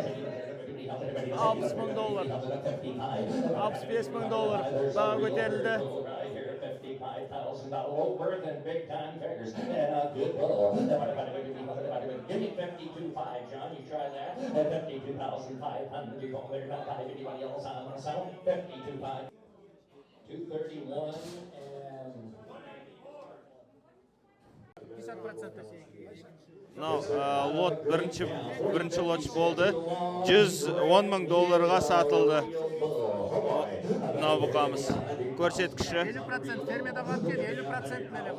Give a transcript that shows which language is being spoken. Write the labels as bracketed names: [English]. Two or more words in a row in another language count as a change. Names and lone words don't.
[Kazakh] 60 000 доллар, 65 000 доллар баға көтерілді. [English] $55,000 worth in big time figures and a good pull. Give me 52.5, John. You try that. 52,500. You're going there about 5. Anybody else on the settle? 52.5. 231 and. [Kazakh] Лот бірінші лот болды. 110 000 долларға сатылды. Мынау бұқамыз. Көрсеткіші. 50% фермеде қалып келді, 50%